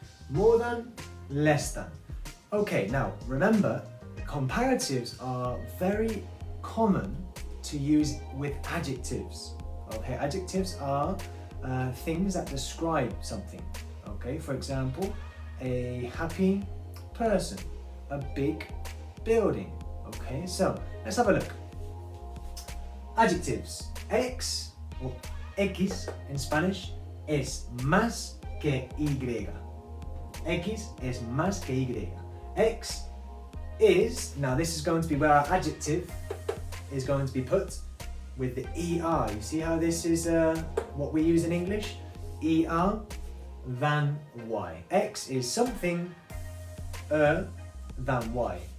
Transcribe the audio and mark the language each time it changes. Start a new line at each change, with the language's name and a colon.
English: More than, less than. Okay, now remember, comparatives are very common to use with adjectives. Okay, adjectives are things that describe something. Okay, for example, a happy person, a big building. Okay, so let's have a look. Adjectives. X or X in Spanish
Spanish: es más que Y. X es más que Y.
English: X is, now this is going to be where our adjective is going to be put with the ER. You see how this is what we use in English? ER than Y. X is something than Y.